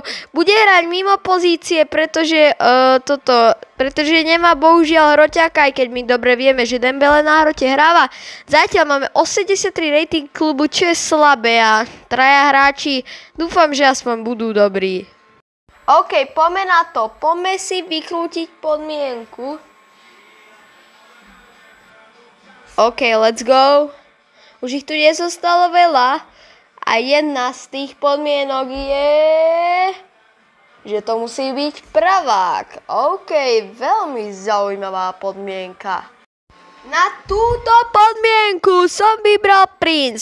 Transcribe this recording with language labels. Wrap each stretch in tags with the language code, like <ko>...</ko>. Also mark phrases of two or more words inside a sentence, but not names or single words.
<sk>Bude hrať mimo pozície, pretože nemá bohužiaľ hroťáka, aj keď my dobre vieme, že Dembele na hrote hráva. Zatiaľ máme 83 rating klubu, čo je slabé a traja hráči, dúfam, že aspoň budú dobrí. OK, poďme na to. Poďme si vykrútiť podmienku.</sk> <en>OK, let's go.</en> <sk>Už ich tu nezostalo veľa. A jedna z tých podmienok je, že to musí byť pravák. OK, veľmi zaujímavá podmienka. Na túto podmienku som vybral Prince.</sk>